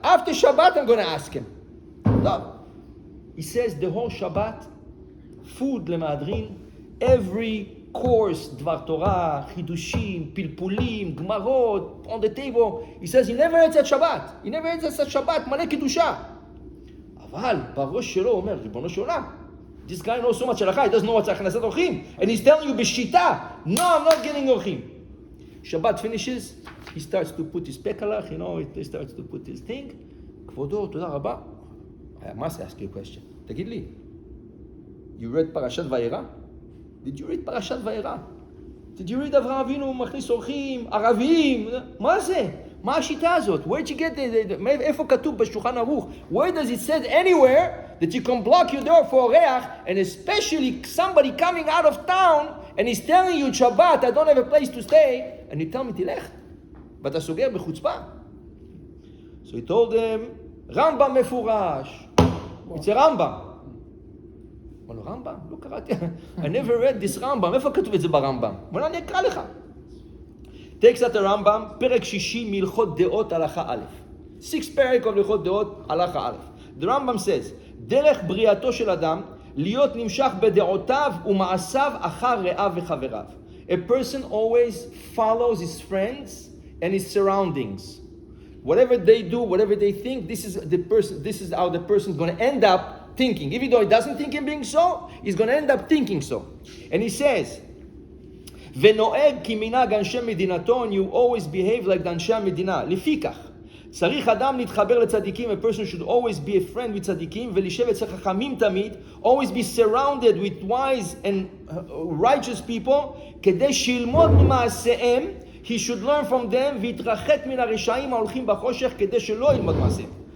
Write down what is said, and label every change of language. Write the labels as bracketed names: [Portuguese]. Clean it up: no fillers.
[English] After Shabbat, I'm going to ask him. No. He says, the whole Shabbat, food למהדרין, every course, דבר תורה, חידושים, פלפולים, גמרות, on the table. He says, he never ate at Shabbat. He never ate at Shabbat, מלא קדושה. [Hebrew] אבל בראש שלו אומר, ריבונו של עולם, [English] this guy knows so much הלכה, he doesn't know what's הכנסת אורחים. And he's telling you בשיטה, no, I'm not getting אורחים. Shabbat finishes, he starts to put his pekalach, he starts to put his thing. [Hebrew] כבודו, תודה רבה. [English] I must ask you a question. [Hebrew] תגיד לי, [English] you read Parachat Vayera? Did you read Parachat Vayera? Did you read אברהם אבינו מכניס אורחים, ערבים? [Hebrew] מה זה? מה השיטה הזאת? [English] Where did you get [Hebrew] איפה כתוב בשולחן ערוך? [English] Where does it say anywhere that you can block your door for אורח, and especially somebody coming out of town, and he's telling you, Shabbat, I don't have a place to stay, and you tell me, [Hebrew] תלך, ואתה סוגר בחוצפה. [English] So he told them, [Hebrew] רמב"ם מפורש. [English] It's a [Hebrew] רמב"ם. אמר לו, רמב"ם? לא קראתי. [English] I never read this רמב"ם. [Hebrew] איפה כתוב את זה ברמב"ם? אמר לו, אני אקרא לך. [English] Takes out the [Hebrew] רמב"ם, פרק 60 מהלכות דעות הלכה א'. 6 פרק of הלכות דעות הלכה א'. The רמב"ם says, דרך בריאתו של אדם, להיות נמשך בדעותיו ומעשיו אחר רעיו וחבריו. [English] A person always follows his friends and his surroundings. Whatever they do, whatever they think, this is how the person is going to end up thinking. Even though he doesn't think him being so, he's going to end up thinking so. And he says, [Hebrew] ונוהג כמנהג אנשי מדינתו, [English] and you always behave like אנשי המדינה. [Hebrew] לפיכך, צריך אדם להתחבר לצדיקים, [English] a person should always be a friend with צדיקים, [Hebrew] ולשב אצל חכמים תמיד, [English] always be surrounded with wise and righteous people, [Hebrew] כדי שילמוד ממעשיהם, [English] he should learn from them, [Hebrew] ויתרחק מן הרשעים ההולכים בחושך, כדי שלא ילמוד מעשיהם.